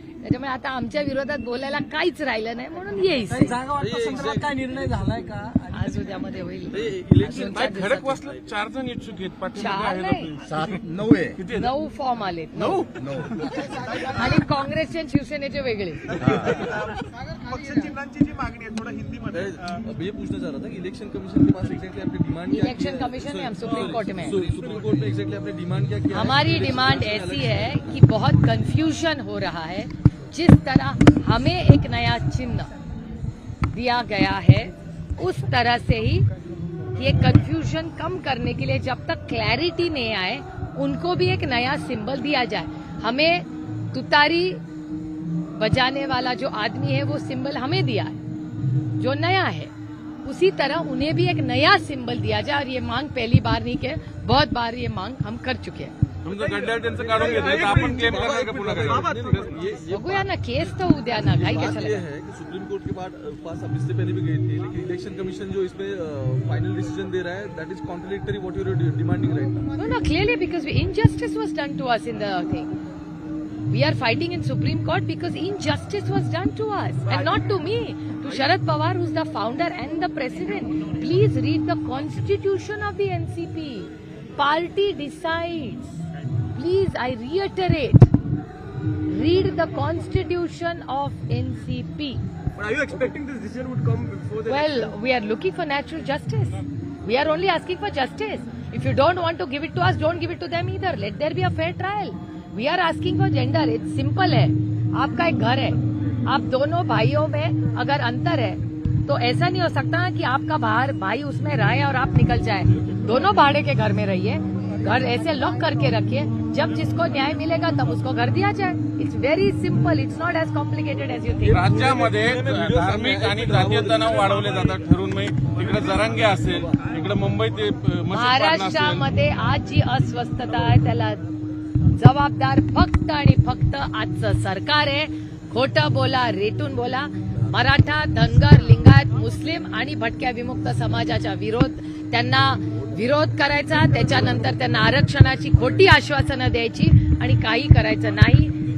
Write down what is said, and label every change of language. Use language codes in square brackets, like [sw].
[mr] त्याच्यामुळे आता आमच्या विरोधात बोलायला काहीच राहिलं नाही, म्हणून येईल. जागा वाटपासंदर्भात काय निर्णय झालाय का? आज उद्यामध्ये होईल. इलेक्शन खडकवासला 4 जण इच्छुक आहेत. 4 नाही, 9 फॉर्म आलेत. 9 आणि काँग्रेसचे आणि शिवसेनेचे वेगळे. पक्षचिन्हांची जी मागणी आहे [hi] थोड़ा हिंदी में ये पूछना चाह रहा था कि इलेक्शन कमीशन के पास एग्जैक्टली आपने डिमांड क्या? इलेक्शन कमीशन में हम सुप्रीम कोर्ट में सुप्रीम कोर्ट में एग्जैक्टली आपने डिमांड क्या किया? हमारी डिमांड ऐसी है कि बहुत कंफ्यूजन हो रहा है. जिस तरह हमें एक नया चिन्ह दिया गया है उस तरह से ही ये कंफ्यूजन कम करने के लिए जब तक क्लैरिटी नहीं आए उनको भी एक नया सिंबल दिया जाए. हमें तुतारी बजाने वाला जो आदमी है वो सिंबल हमें दिया है जो नया है, उसी तरह उन्हें भी एक नया सिंबल दिया जाए. और ये मांग पहली बार नहीं के बहुत बार ये मांग हम कर चुके हैं. [mr] तुमचं गड्ड्यावर त्यांचं काढून घेतलंय तर आपण क्लेम करणार का पुन्हा काय? बघूया ना, केस तो उद्या ना, काही [hi] बात [mr] कशाला. [hi] ये है कि सुप्रीम कोर्ट के पास अब इससे पहले भी गई थी, लेकिन इलेक्शन कमीशन जो इसमें फाइनल डिसीजन दे रहा है [en] That is contradictory what you are demanding right now. No, clearly because injustice was done to us in the thing. We are fighting in Supreme Court because injustice was done to us and not to me, to Sharad Pawar, who's the founder and the president. Please read the constitution of the NCP. Party decides. Please, I reiterate, read the constitution of NCP. But are you expecting this decision would come before the Well, we are looking for natural justice. We are only asking for justice. If you don't want to give it to us, don't give it to them either. Let there be a fair trial. We are asking for gender. It's simple है. [hi] आपका एक घर है, आप दोनों भाइयों में अगर अंतर है तो ऐसा नहीं हो सकता कि आपका बाहर भाई उसमें रहे और आप निकल जाए. दोनों भाड़े के घर में रहिए, घर ऐसे लॉक करके रखिए, जब जिसको न्याय मिलेगा तब उसको घर दिया जाए. [en] It's very simple. It's not as complicated as you think. [mr] राज्यामध्ये धार्मिक आणि जातीय तणाव वाढवले जातात ठरून. इकडे जरांगे असेल, इकडे मुंबईत महाराष्ट्रामध्ये आज जी अस्वस्थता आहे त्याला जबाबदार फक्त आणि फक्त आजचं सरकार आहे. खोटं बोला, रेटून बोला. मराठा, धनगर, लिंगायत, मुस्लिम आणि भटक्या विमुक्त समाजाचा त्यांना विरोध करायचा, त्याच्यानंतर त्यांना आरक्षणाची खोटी आश्वासनं द्यायची आणि काही करायचं नाही.